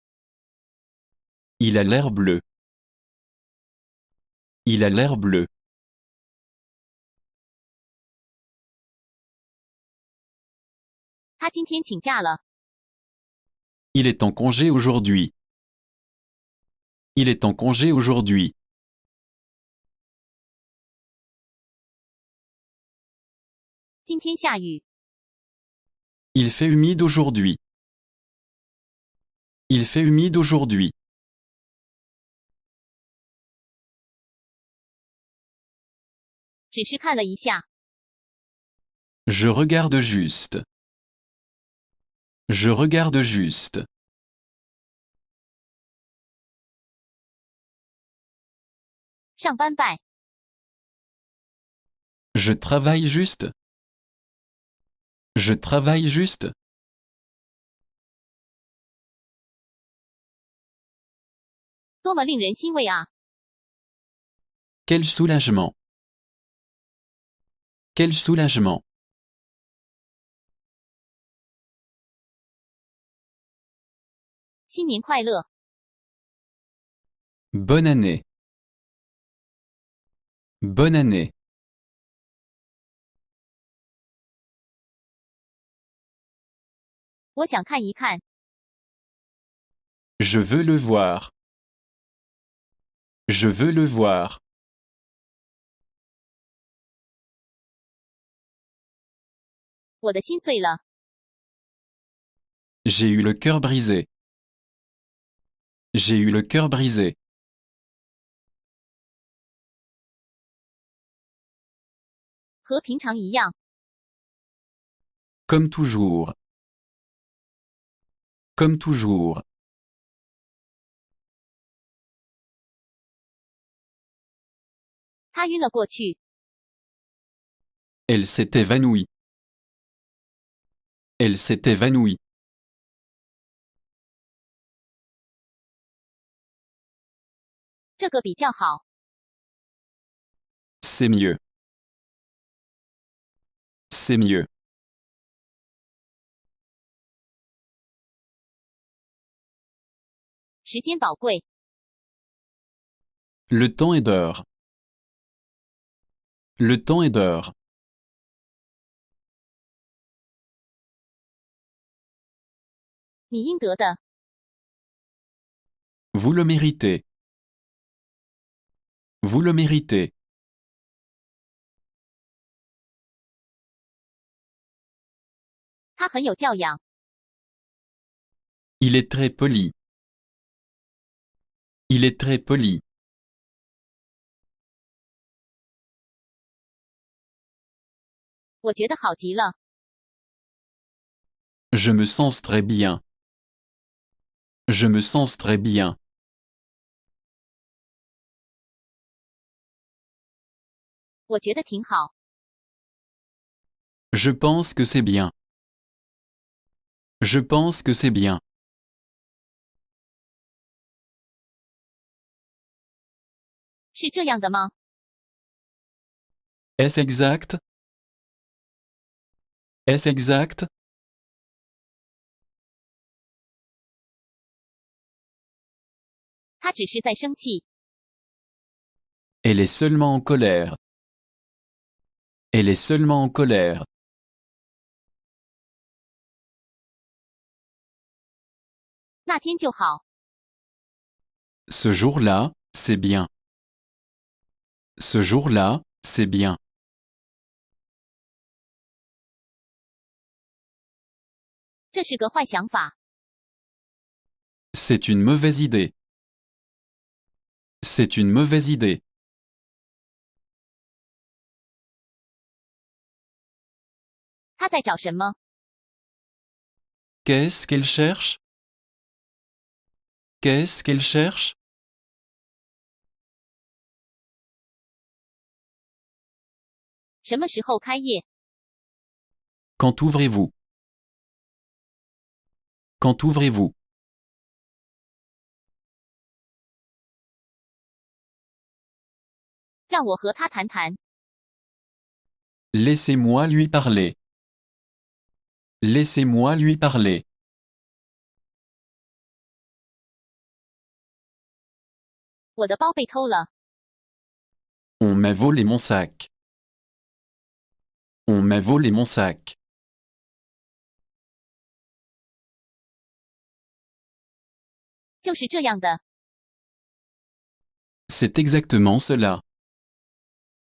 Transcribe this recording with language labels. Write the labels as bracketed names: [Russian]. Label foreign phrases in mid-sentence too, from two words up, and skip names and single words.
[French] Il a l'air bleu. Il a l'air bleu. [Chinese] 他今天请假了。 [French] Il est en congé aujourd'hui. Il est en congé aujourd'hui. [Chinese] 今天下雨。 [French] Il fait humide aujourd'hui. Il fait humide aujourd'hui. [Chinese] 只是看了一下。 [French] Je regarde juste. Je regarde juste. [Chinese] 上班拜。 [French] Je travaille juste. Je travaille juste. [Chinese] 多么令人欣慰啊！ [French] Quel soulagement. Quel soulagement. [Chinese] 新年快乐！ [French] Bonne année. Bonne année. [Chinese] 我想看一看。 [French] Je veux le voir. Je veux le voir. [Chinese] 我的心碎了。 [French] J'ai eu le cœur brisé. J'ai eu le cœur brisé. [Chinese] 和平常一样。 [French] Comme toujours. Comme toujours. [Chinese] 他晕了过去。 [French] Elle s'est évanouie. Elle s'est évanouie. [Chinese] 这个比较好。 [French] C'est mieux. C'est mieux. [Chinese] 时间宝贵。 [French] Le temps est d'or. Le temps est d'or. [Chinese] 你应得的。 [French] Vous le méritez. Vous le méritez. [Chinese] 他很有教养。 [French] Il est très poli. Il est très poli. [Chinese] 我觉得好极了。 [French] Je me sens très bien. Je me sens très bien. [Chinese] 我觉得挺好。 [French] Je pense que c'est bien. Je pense que c'est bien. [Chinese] 是这样的吗？ [French] Est-ce exact? Est-ce exact? [Chinese] 他只是在生气。 [French] Elle est seulement en colère. Elle est seulement en colère. [Chinese] 那天就好。 [French] Ce jour-là, c'est bien. Ce jour-là, c'est bien. [Chinese] 这是个坏想法。 [French] C'est une mauvaise idée. C'est une mauvaise idée. [Chinese] 他在找什么？ [French] Qu'est-ce qu'elle cherche? Qu'est-ce qu'elle cherche? [Chinese] 什么时候开业？ [French] Quand ouvrez-vous? Quand ouvrez-vous? [Chinese] 让我和他谈谈。 [French] Laissez-moi lui parler. Laissez-moi lui parler. [Chinese] 我的包被偷了。 [French] On m'a volé mon sac. On m'a volé mon sac. [Chinese] 就是这样的。 [French] C'est exactement cela.